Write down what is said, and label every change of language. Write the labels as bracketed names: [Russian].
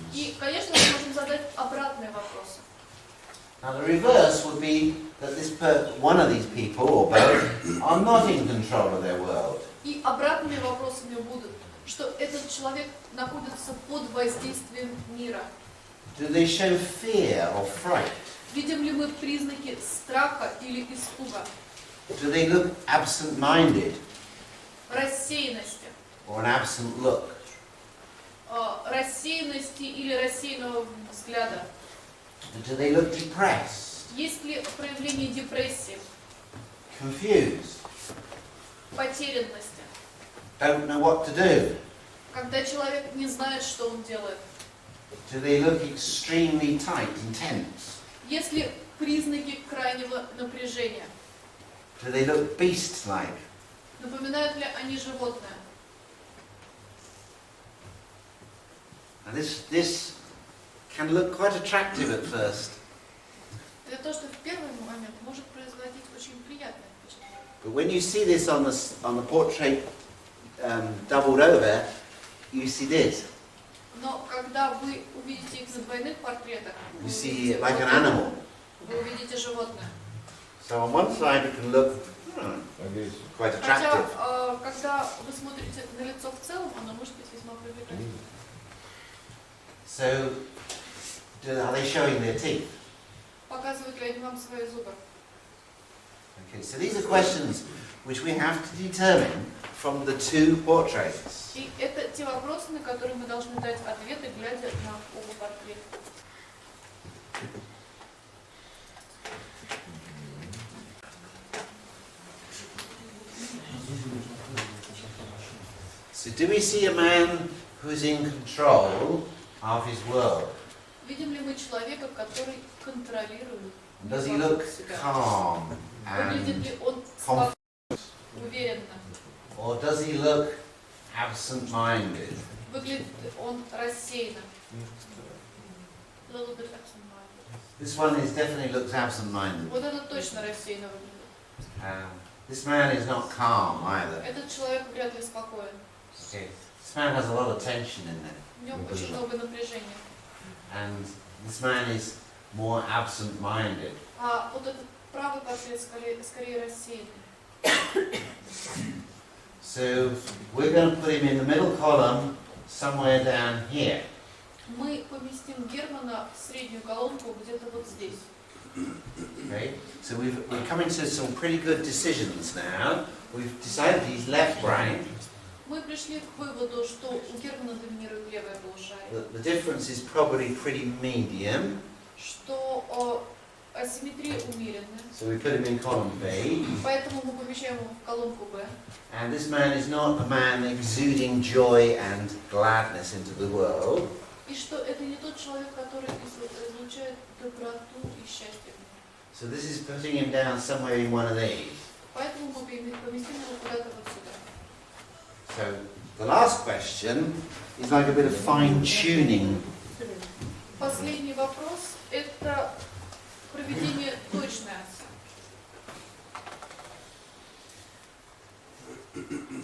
[Russian] И, конечно, мы можем задать обратные вопросы. [English] Now, the reverse would be that one of these people, or both, are not in control of their world. [Russian] И обратными вопросами будут, что этот человек находится под воздействием мира. [English] Do they show fear or fright? [Russian] Видим ли мы признаки страха или испуга? [English] Do they look absent-minded [Russian] Рассеянности. [English] or an absent look? [Russian] Рассеянности или рассеянного взгляда. [English] Do they look depressed, [Russian] Есть ли проявление депрессии, [English] confused, [Russian] потерянности, [English] don't know what to do? [Russian] когда человек не знает, что он делает? [English] Do they look extremely tight and tense? [Russian] Есть ли признаки крайнего напряжения? [English] Do they look beast-like? [Russian] Напоминают ли они животное? [English] And this can look quite attractive at first, [Russian] Это то, что в первый момент может производить очень приятное впечатление. [English] but when you see this on the portrait doubled over, you see this. [Russian] Но когда вы увидите их на двойных портретах, [English] You see it like an animal. [Russian] вы увидите животное. [English] So on one side it can look quite attractive. [Russian] Хотя, когда вы смотрите на лицо в целом, оно может быть весьма привлекательным. [English] So, are they showing their teeth? [Russian] Показывают ли они вам свои зубы? [English] Okay, so these are questions which we have to determine from the two portraits. [Russian] И это те вопросы, на которые мы должны дать ответы, глядя на оба портрета. [English] So do we see a man who's in control of his world? [Russian] Видим ли мы человека, который контролирует [English] Does he look [Russian] себя? [English] calm [Russian] Выглядит [English] and [Russian] ли он [English] confident? [Russian] уверенно? [English] Or does he look absent-minded? [Russian] Выглядит ли он рассеянно? [English] Little bit absent-minded. This one definitely looks absent-minded. [Russian] Вот это точно рассеянно выглядит. [English] This man is not calm either. [Russian] Этот человек вряд ли спокоен. [English] Okay. This man has a lot of tension in there. [Russian] В нем очень много напряжения. [English] And this man is more absent-minded. [Russian] А вот этот правый портрет скорее рассеянный. [English] So we're going to put him in the middle column somewhere down here. [Russian] Мы поместим Германа в среднюю колонку где-то вот здесь. [English] Okay? So we're coming to some pretty good decisions now. We've decided he's left-brained. [Russian] Мы пришли к выводу, что у Германа доминирует левое полушарие, [English] The difference is probably pretty medium. [Russian] что асимметрия умеренная, [English] So we put him in column B. [Russian] поэтому мы помещаем его в колонку Б. [English] And this man is not a man exuding joy and gladness into the world. [Russian] И что это не тот человек, который излучает доброту и счастье. [English] So this is putting him down somewhere in one of these. [Russian] Поэтому мы поместим его куда-то вот сюда. [English] So the last question is like a bit of fine-tuning. [Russian] Последний вопрос – это проведение точной оценки.